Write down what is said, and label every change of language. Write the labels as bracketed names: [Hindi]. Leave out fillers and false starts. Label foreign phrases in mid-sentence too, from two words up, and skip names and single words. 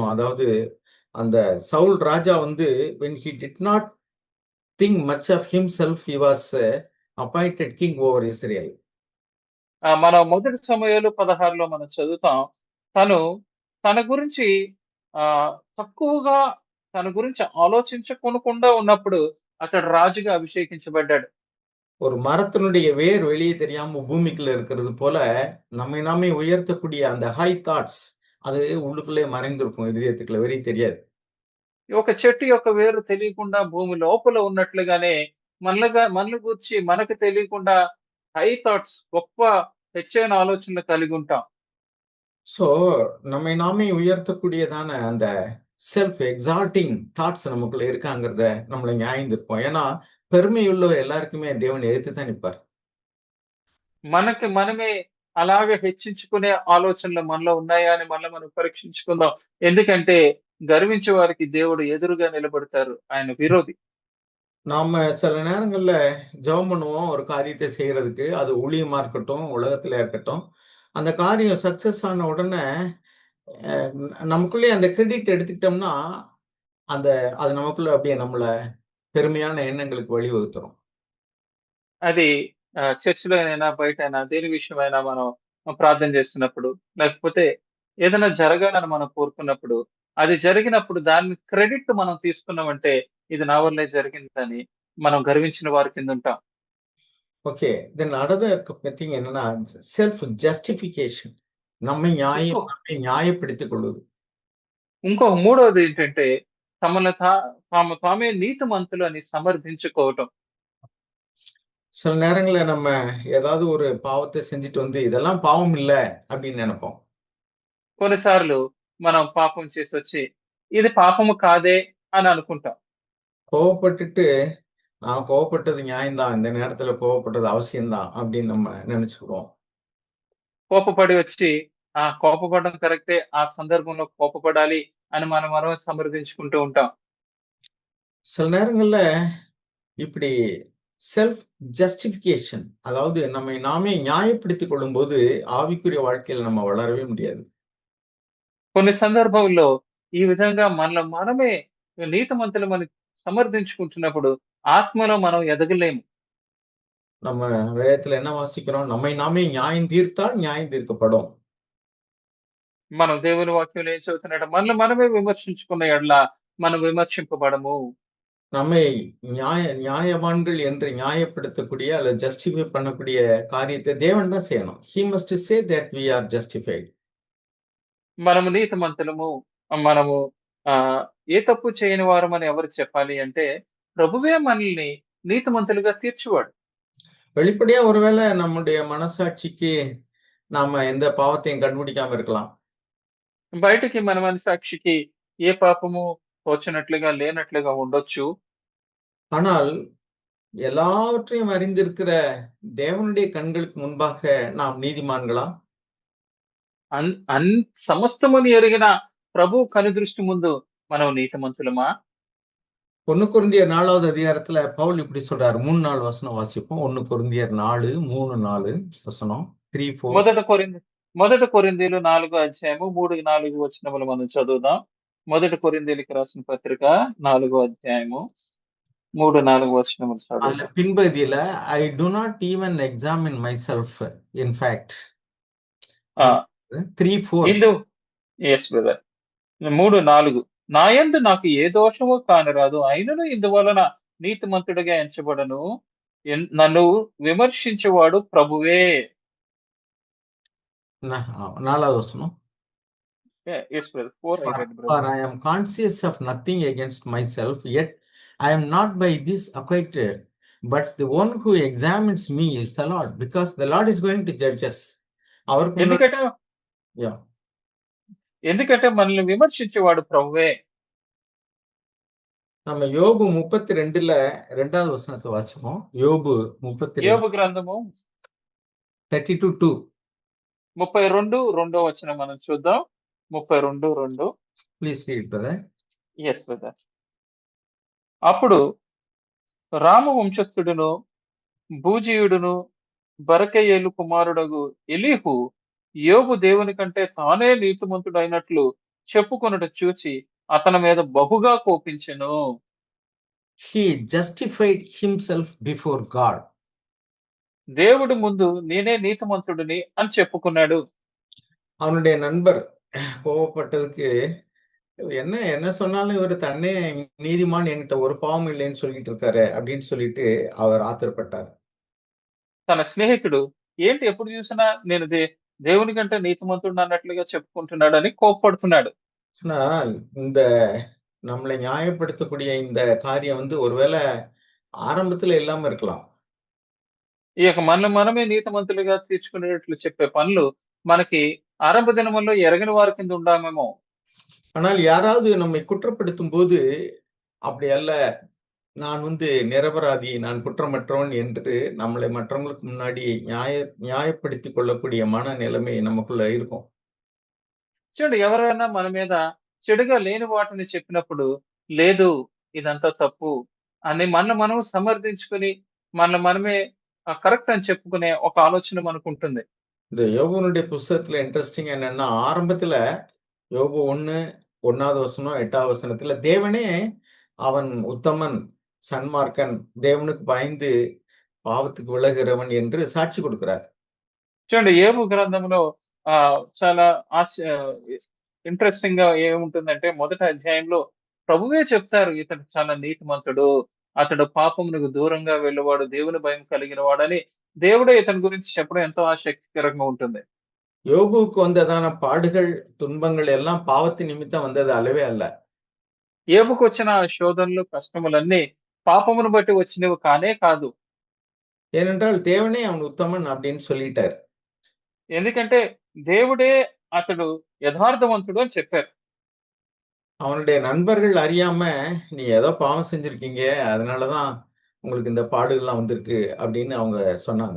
[Tamil] அதாவது அந்த சவுல் ராஜா வந்து [English] when he did not think much of himself, he was appointed king over Israel. [Telugu] మనం మొదటి సమూయేలు 16లో మనం చదువుతాం. తను తన గురించి తక్కువగా తన గురించి ఆలోచించకొనకుండా ఉన్నప్పుడు అతడు రాజుగా అభిషేకించబడ్డాడు. [Tamil] ஒரு மரத்தினுடைய வேர் வெளியே தெரியாம பூமிக்குள்ள இருக்கிறது போல நம்மை நாமே உயர்த்தக்கூடிய அந்த [English] high thoughts [Tamil] அது உள்ளுக்குள்ளே மறைந்திருக்கும் இதயத்துக்குள்ள வெறி தெரியாது. [Telugu] ఒక చెట్టు యొక్క వేరు తెలియకుండా భూమి లోపల ఉన్నట్లుగానే మనల గూర్చి మనకు తెలియకుండా [English] high thoughts [Telugu] గొప్ప హెచ్చైన ఆలోచనలు కలిగి ఉంటాం. [Tamil] ஸோ நம்மை நாமே உயர்த்தக்கூடியதான அந்த [English] self exalting thoughts [Tamil] நமக்குள்ள இருக்காங்கிறத நம்மளை நியாயந்திருப்போம். ஏன்னா பெருமையுள்ள எல்லாருக்குமே தேவன் எதிர்த்து தான் நிற்பார். [Telugu] మనకి మనమే అలాగే హెచ్చించుకునే ఆలోచనలు మనలో ఉన్నాయా అని మనల్ని మనం పరీక్షించుకుందాం. ఎందుకంటే గర్వించే వారికి దేవుడు ఎదురుగా నిలబడతారు. ఆయన విరోధి. [Tamil] நாம சில நேரங்கள்ல ஜெபம் பண்ணுவோம் ஒரு காரியத்தை செய்யறதுக்கு. அது ஊழியமா இருக்கட்டும், உலகத்துல இருக்கட்டும். அந்த காரியம் சக்சஸ் ஆன உடனே நமக்குள்ளே அந்த கிரெடிட் எடுத்துக்கிட்டோம்னா, அந்த அது நமக்குள்ள அப்படியே நம்மள பெருமையான எண்ணங்களுக்கு வழிவகுத்துரும். [Telugu] అది చర్చిలో అయినా, బయటైనా దేని విషయమైనా మనం ప్రార్థన చేస్తున్నప్పుడు, లేకపోతే ఏదైనా జరగాలని మనం కోరుకున్నప్పుడు, అది జరిగినప్పుడు దాన్ని క్రెడిట్ మనం తీసుకున్నామంటే, ఇది నా వల్లే జరిగిందని మనం గర్వించిన వారి కిందుంటాం. [Tamil] ஓகே. [English] then another thing என்னன்னா, self justification. [Telugu] ఇంకో [Tamil] நம்மை நியாயப்படுத்திக் கொள்வது. [Telugu] ఇంకో మూడోది ఏంటంటే, తమను తామే నీతిమంతులు అని సమర్థించుకోవటం. [Tamil] சில நேரங்கள்ல நம்ம ஏதாவது ஒரு பாவத்தை செஞ்சுட்டு வந்து, இதெல்லாம் பாவம் இல்ல அப்படின்னு நெனைப்போம். [Telugu] కొన్నిసార్లు మనం పాపం చేసొచ్చి, ఇది పాపము కాదే అని అనుకుంటాం. [Tamil] கோவப்பட்டுட்டு, நான் கோவப்பட்டது நியாயம் தான். இந்த நேரத்துல கோவப்பட்டது அவசியம் தான் அப்படின்னு நம்ம நெனைச்சுக்குவோம். [Telugu] కోపపడి వచ్చి, కోపపడడం కరెక్టే. ఆ సందర్భంలో కోపపడాలి అని మనం సమర్థించుకుంటూ ఉంటాం. [Tamil] சில நேரங்கள்ல இப்படி [English] self justification [Tamil] அதாவது நம்மை நாமே நியாயப்படுத்திக் கொள்ளும்போது, ஆவிக்குரிய வாழ்க்கையில நம்ம வளரவே முடியாது. [Telugu] కొన్ని సందర్భాల్లో ఈ విధంగా మనమే నీతిమంతులమని సమర్థించుకుంటున్నప్పుడు ఆత్మలో మనం ఎదగలేము. [Tamil] நம்ம வேதத்துல என்ன வாசிக்கிறோம்? நம்மை நாமே நியாயம் தீர்த்தால் நியாயம் தீர்க்கப்படும். [Telugu] మనం దేవుని వాక్యంలో ఏం చదువుతున్నాడు? మనమే విమర్శించుకున్న యెడల మనం విమర్శింపబడము. [Tamil] நம்மை நியாயவான்கள் என்று நியாயப்படுத்தக்கூடிய அல்லது ஜஸ்டிஃபை பண்ணக்கூடிய காரியத்தை தேவன் தான் செய்யணும். [English] He must say that we are justified. [Telugu] మనము నీతిమంతులము. మనము ఆహ్, ఏ తప్పు చేయని వారమని ఎవరు చెప్పాలి అంటే, ప్రభువే మనల్ని నీతిమంతులుగా తీర్చువాడు. [Tamil] வெளிப்படையா ஒருவேளை நம்முடைய மனசாட்சிக்கு நாம எந்த பாவத்தையும் கண்டுபிடிக்காம இருக்கலாம். [Telugu] బయటికి మన మనసాక్షికి ఏ పాపము తోచనట్లుగా లేనట్లుగా ఉండొచ్చు. [Tamil] ஆனால் எல்லாவற்றையும் அறிந்திருக்கிற தேவனுடைய கண்களுக்கு முன்பாக நாம் நீதிமான்களா? [Telugu] అన్ అన్ సమస్తమును ఎరిగిన ప్రభువు కనుదృష్టి ముందు మనం నీతిమంతులమా? [Tamil] 1 கொரிந்தியர் 4வது அதிகாரத்துல பவுல் இப்படி சொல்றாரு. 3, 4 வசனம் வாசிப்போம். 1 கொரிந்தியர் 4, 3, 4 வசனம். 3, 4. [Telugu] మొదటి కొరింథీ మొదటి కొరింథీలు 4 అధ్యాయము 3, 4 వచనములు మనం చదువుదాం. మొదటి కొరింథీయులకు రాసిన పత్రిక 4 అధ్యాయము 3, 4 వచనములు [Tamil] அதுல [Telugu] చదువుదాం. [English] பின்பகுதியில I do not even examine myself. In fact, ఆ! [Telugu] 3, 4. ఇందు [English] yes brother. [Telugu] 3, 4 నాయందు నాకు ఏ దోషము కానరాదు. అయినను ఇందువలన నీతిమంతుడిగా ఎంచబడను. నన్ను విమర్శించువాడు ప్రభువే. [Tamil] நாலாவது வசனம். [English] Yes, brother. 4 I For, read, for brother. I am conscious of nothing against myself, yet I am not by this acquitted. But the one who examines me is the Lord, because the Lord is going to judge us. [Tamil] அவருக்கு முன்னாடி [Telugu] ఎందుకంటే [English] yeah. [Telugu] ఎందుకంటే మనల్ని విమర్శించేవాడు ప్రభువే. [Tamil] நம்ம யோபு 32ல 2வது வசனத்தை வாசிப்போம். யோபு 32 [Telugu] యోబు గ్రంథము 32:2. 32 రెండో వచనం మనం చూద్దాం. 32:2. [English] Please read, brother. yes brother. [Telugu] అప్పుడు రాము వంశస్థుడును, బూజీయుడును, బరకెయేలు కుమారుడగు ఎలీహు యోబు దేవుని కంటే తానే నీతిమంతుడైనట్లు చెప్పుకొనుట చూచి అతని మీద బహుగా కోపించెను. [English] He justified himself before God. [Telugu] దేవుడి ముందు నేనే నీతిమంతుడిని అని చెప్పుకున్నాడు. [Tamil] அவனுடைய நண்பர் கோவப்பட்டதுக்கு என்ன என்ன சொன்னாலும் இவர் தன்னே நீதிமான், என்கிட்ட ஒரு பாவம் இல்லைன்னு சொல்லிட்டு இருக்காரு அப்படின்னு சொல்லிட்டு அவர் ஆத்திரப்பட்டார். [Telugu] తన స్నేహితుడు ఏంటి ఎప్పుడు చూసినా నేను దేవుని కంటే నీతిమంతుడిని అన్నట్లుగా చెప్పుకుంటున్నాడని కోప్పడుతున్నాడు. [Tamil] ஆனால் இந்த நம்மளை நியாயப்படுத்தக்கூடிய இந்த காரியம் ஒருவேளை ஆரம்பத்துல இல்லாம இருக்கலாம். [Telugu] ఈ యొక్క మనల్ని మనమే నీతిమంతులుగా తీర్చుకునేటట్లు చెప్పే పనులు మనకి ఆరంభ దినముల్లో ఎరగని వారి కింద ఉండామేమో. [Tamil] ஆனால் யாராவது நம்மை குற்றப்படுத்தும் போது அப்படி அல்ல, நான் நிரபராதி, நான் குற்றமற்றவன் என்று நம்மளை மற்றவங்களுக்கு முன்னாடி நியாயப்படுத்திக் கொள்ளக்கூடிய மனநிலைமை நமக்குள்ள இருக்கும். [Telugu] చూడండి ఎవరైనా మన మీద చెడుగా లేని వాటిని చెప్పినప్పుడు, లేదు ఇదంతా తప్పు అని మనల్ని మనం సమర్థించుకొని, మనల్ని మనమే కరెక్ట్ అని చెప్పుకునే ఒక ఆలోచన మనకుంటుంది. [Tamil] இந்த யோபுனுடைய புஸ்தகத்துல இன்ட்ரெஸ்டிங் என்னன்னா, ஆரம்பத்துல யோபு 1வது வசனம் 8வது வசனத்துல தேவனே அவன் உத்தமன், சன்மார்க்கன், தேவனுக்கு பயந்து பாவத்துக்கு விலகுகிறவன் என்று சாட்சி கொடுக்கிறார். [Telugu] చూడండి యోబు గ్రంథంలో చాలా ఇంట్రెస్టింగ్‌గా ఏముంటుందంటే మొదటి అధ్యాయంలో ప్రభువే చెప్తారు ఇతడు చాలా నీతిమంతుడు. అతడు పాపమునకు దూరంగా వెళ్ళేవాడు, దేవుని భయం కలిగిన వాడని దేవుడే ఇతని గురించి చెప్పడం ఎంతో ఆసక్తికరంగా ఉంటుంది. [Tamil] யோபுவுக்கு வந்ததான பாடுகள், துன்பங்கள் எல்லாம் பாவத்தின் நிமித்தம் வந்தது அல்லவே அல்ல. [Telugu] యోబుకొచ్చిన శోధనలు, కష్టములన్నీ పాపమును బట్టి వచ్చినవి కానే కాదు. [Tamil] ஏனென்றால் தேவனே அவன் உத்தமன் அப்படின்னு சொல்லிட்டார். [Telugu] ఎందుకంటే దేవుడే అతడు యథార్థవంతుడు అని చెప్పారు. [Tamil] அவனுடைய நண்பர்கள் அறியாம, "நீ ஏதோ பாவம் செஞ்சிருக்கீங்க. அதனால தான் உங்களுக்கு இந்த பாடுகள்லாம் வந்திருக்கு" அப்படின்னு அவங்க சொன்னாங்க.